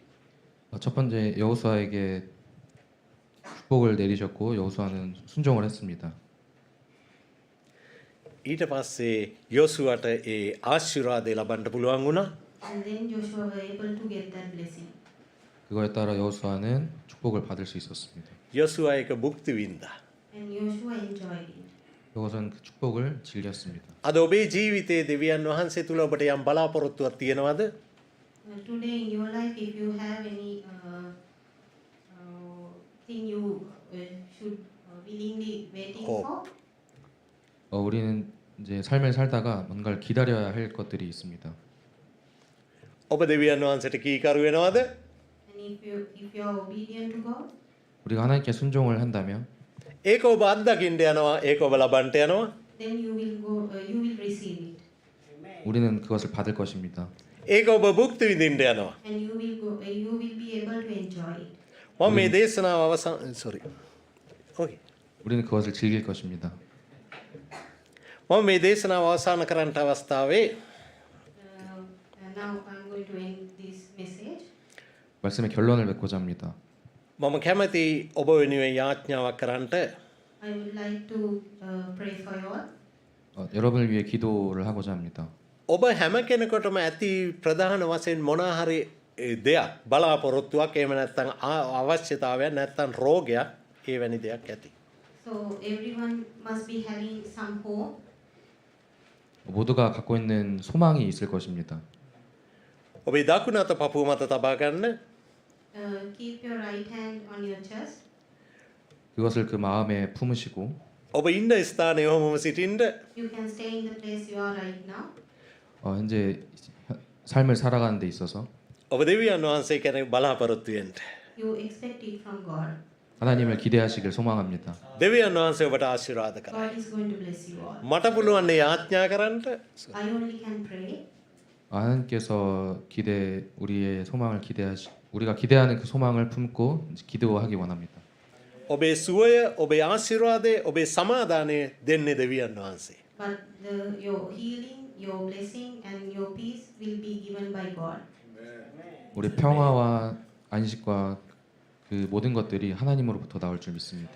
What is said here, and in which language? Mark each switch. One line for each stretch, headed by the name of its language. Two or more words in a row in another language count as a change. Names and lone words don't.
Korean: 첫 번째 여호수아에게 축복을 내리셨고 여호수아는 순종을 했습니다.
Sinhala: ඊට පස්සේ යොසුවාට ඒ ආශිර්වාදය ලබන්න පුළුවන් වුණා.
English: And then Joshua was able to get that blessing.
Korean: 그거에 따라 여호수아는 축복을 받을 수 있었습니다.
Sinhala: යොසුවා ඒක භුක්ති විඳා.
English: And Joshua enjoyed it.
Korean: 그것은 그 축복을 즐겼습니다.
Sinhala: අද ඔබේ ජීවිතයේ දෙවියන් වහන්සේ තුල ඔබට යම් බලාපොරොත්තුවක් තියෙනවද?
English: Today in your life, if you have any thing you should willingly waiting for,
Korean: 우리는 이제 삶을 살다가 뭔가를 기다려야 할 것들이 있습니다.
Sinhala: ඔබ දෙවියන් වහන්සේට කීකරු වෙනවද?
English: and if you are obedient to God,
Korean: 우리가 하나님께 순종을 한다면
Sinhala: ඒක ඔබ අත්දකින්න යනවා. ඒක ඔබ ලබන්න යනවා.
English: then you will receive it,
Korean: 우리는 그것을 받을 것입니다.
Sinhala: ඒක ඔබ භුක්ති විඳින්න යනවා.
English: and you will be able to enjoy it.
Sinhala: මම මේ දේශනාව අවසන් ඕකේ.
Korean: 우리는 그것을 즐길 것입니다.
Sinhala: මම මේ දේශනාව අවසන් කරන්න අවස්ථාවේ
English: Now I'm going to end this message.
Korean: 말씀의 결론을 맺고자 합니다.
Sinhala: මම කැමති ඔබ වෙනුවෙන් යාඥාවක් කරන්නට.
English: I would like to pray for you all.
Korean: 여러분을 위해 기도를 하고자 합니다.
Sinhala: ඔබ හැම කෙනෙකුටම ඇති ප්‍රධාන වශයෙන් මොනවා හරි දෙයක් බලාපොරොත්තුවක් එහෙම නැත්නම් අවශ්‍යතාවයක් නැත්නම් රෝගයක් ඒ වැනි දෙයක් ඇති.
English: So everyone must be having some hope.
Korean: 모두가 갖고 있는 소망이 있을 것입니다.
Sinhala: ඔබේ දකුණු අත පපුව මත තබා ගන්න.
English: Keep your right hand on your chest.
Korean: 그것을 그 마음에 품으시고
Sinhala: ඔබ ඉන්න ස්ථානයේ ඔහොමම සිටින්න.
English: You can stay in the place you are right now.
Korean: 현재 삶을 살아가는 데 있어서
Sinhala: ඔබ දෙවියන් වහන්සේ කෙනෙක් බලාපොරොත්තු වෙන්න.
English: You expect it from God.
Korean: 하나님을 기대하시길 소망합니다.
Sinhala: දෙවියන් වහන්සේ ඔබට ආශිර්වාද කරයි.
English: God is going to bless you all.
Sinhala: මට පුළුවන් නේ යාඥා කරන්න.
English: I only can pray.
Korean: 하나님께서 우리의 소망을 우리가 기대하는 그 소망을 품고 이제 기도하기 원합니다.
Sinhala: ඔබේ සුවය, ඔබේ ආශිර්වාදය, ඔබේ සමාදානය දෙන්නේ දෙවියන් වහන්සේ.
English: But your healing, your blessing, and your peace will be given by God.
Korean: 우리 평화와 안식과 그 모든 것들이 하나님으로부터 나올 줄 믿습니다.